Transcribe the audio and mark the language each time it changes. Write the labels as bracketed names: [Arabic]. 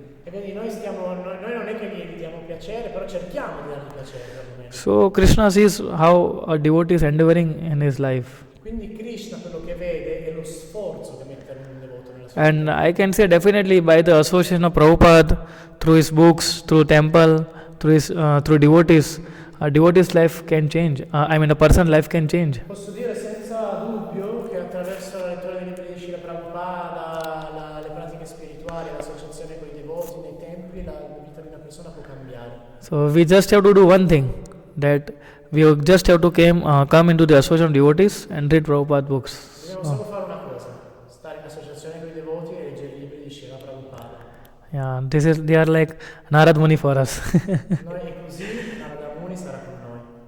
[Italian] E vedi, noi non è che gli diamo piacere, però cerchiamo di dargli piacere perlomeno. [English] So Krishna sees how a devotee is endeavoring in his life. [Italian] Quindi Krishna quello che vede è lo sforzo che mette un devoto nella sua [English] And I can say definitely by the association of Prabhupada, through his books, through temple, through devotees, a devotee's life can change. A person's life can change. [Italian] Posso dire senza dubbio che attraverso la lettura dei libri di Srila Prabhupada, le pratiche spirituali, l'associazione con i devoti nei templi, la vita di una persona può cambiare. [English] So we just have to do one thing, that we just have to come into the association of devotees and read Prabhupada books. [Italian] Dobbiamo solo fare una cosa, stare in associazione con i devoti e leggere i libri di Srila Prabhupada. [English] Yeah, they are like Narad Muni for us. [Italian] Noi è così, Narada Muni sarà con noi.